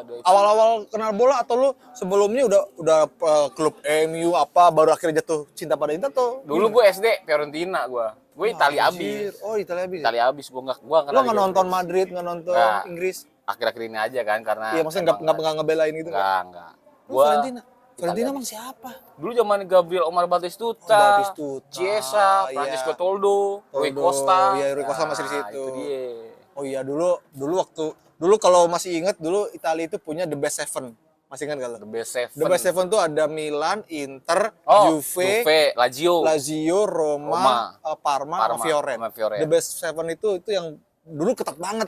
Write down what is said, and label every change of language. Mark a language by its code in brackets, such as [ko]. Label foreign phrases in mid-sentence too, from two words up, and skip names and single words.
[id] Awal-awal kenal bola atau lu sebelumnya udah klub MU apa baru akhirnya jatuh cinta pada Inter tuh? Dulu gue SD Fiorentina gue Italia abis. Oh, Italia abis. Italia abis gua Lo nggak nggak nonton Madrid, nggak nonton Nggak. Inggris? akhir-akhir ini aja kan karena Iya, maksudnya nggak ngebelain gitu kan? enggak. Lu Fiorentina emang siapa? Dulu zaman Gabriel Omar Batistuta, Batistuta, Chiesa, iya. Francisco Toldo, Rui Costa. Iya, Rui Costa masih di situ. Itu dia. Oh iya, dulu kalau masih inget dulu Italia itu punya The Best Seven. Masih ingat gak lo? The Best Seven. The Best Seven tuh ada Milan, Inter, Juve, Lazio, Roma, Parma, sama Fioren. sama Fioren. The Best Seven itu yang dulu ketat banget,